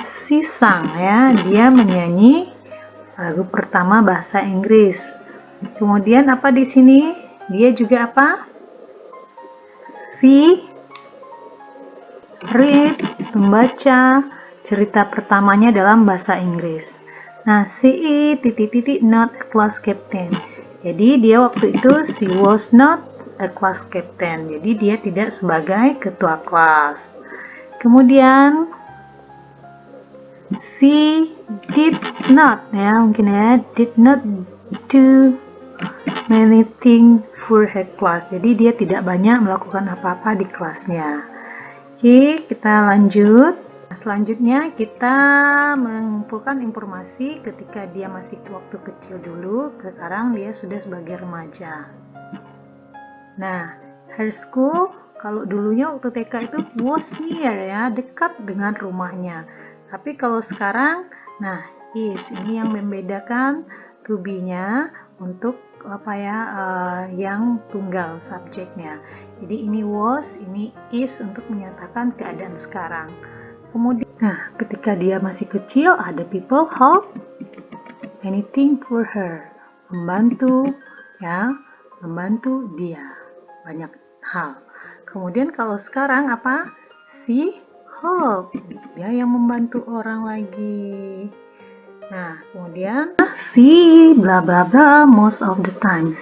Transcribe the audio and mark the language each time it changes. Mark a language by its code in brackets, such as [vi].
[en] She sang [id] ya, dia menyanyi lagu pertama bahasa Inggris. Kemudian apa di sini? Dia juga apa? [en] She read, [id] membaca cerita pertamanya dalam bahasa Inggris. [en] Nah, she is not a class captain. [id] Jadi dia waktu itu [en] she was not a class captain. [id] Jadi dia tidak sebagai ketua kelas. [en] Kemudian she did not ya, [id] mungkin ya, [en] did not do many things for her class. [id] Jadi dia tidak banyak melakukan apa-apa di kelasnya. Oke, kita lanjut. Selanjutnya kita mengumpulkan informasi ketika dia masih waktu kecil dulu, sekarang dia sudah sebagai remaja. Nah, her school kalau dulunya waktu TK itu [en] was near [id] ya, dekat dengan rumahnya. Tapi kalau sekarang, nah is, ini yang membedakan to be-nya untuk apa ya, yang tunggal subjeknya. Jadi ini was, ini is untuk menyatakan keadaan sekarang. Kemudian, nah ketika dia masih kecil, ada [en] people help anything for her, [id] membantu ya, membantu dia banyak hal. Kemudian kalau sekarang apa? [en] She help, [id] dia yang membantu orang lagi. Nah, kemudian [en] she bla bla bla most of the time.